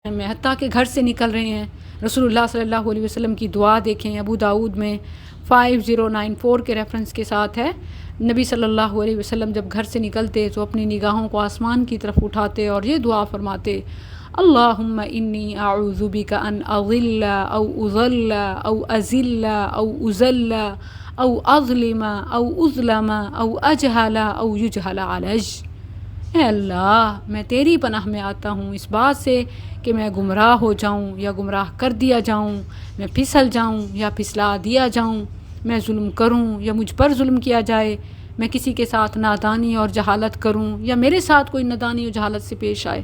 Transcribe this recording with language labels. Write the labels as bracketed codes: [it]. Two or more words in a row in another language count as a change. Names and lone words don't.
[ur] میں حتیٰ کہ گھر سے نکل رہے ہیں، رسول اللہ [ar] صلی اللہ علیہ وسلم [ur] کی دعا دیکھیں، ابو داؤد میں 5094 کے ریفرنس کے ساتھ ہے۔ نبی [ar] صلی اللہ علیہ وسلم [ur] جب گھر سے نکلتے تو اپنی نگاہوں کو آسمان کی طرف اٹھاتے اور یہ دعا فرماتے: [ar] اللہم انی اعوذ بک ان اضل او اضل او ازل او ازل او اظلم او اظلم او اجہل او یجہل علی۔ [ur] اے اللہ، میں تیری پناہ میں آتا ہوں اس بات سے کہ میں گمراہ ہو جاؤں یا گمراہ کر دیا جاؤں، میں پھسل جاؤں یا پھسلا دیا جاؤں، میں ظلم کروں یا مجھ پر ظلم کیا جائے، میں کسی کے ساتھ نادانی اور جہالت کروں یا میرے ساتھ کوئی نادانی اور جہالت سے پیش آئے۔